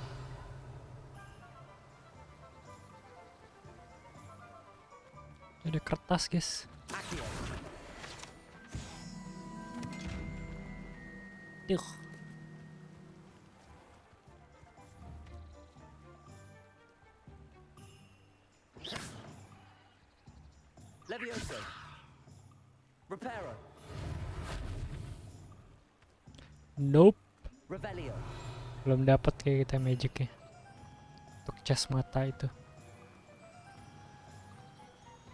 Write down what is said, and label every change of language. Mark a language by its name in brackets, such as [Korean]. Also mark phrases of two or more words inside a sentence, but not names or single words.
[Indonesian] Ada kertas, guys. Accio. Duh. Levioso. Reparo. Nope. Revelio. Belum dapat kayak kita magicnya. Untuk cas mata itu.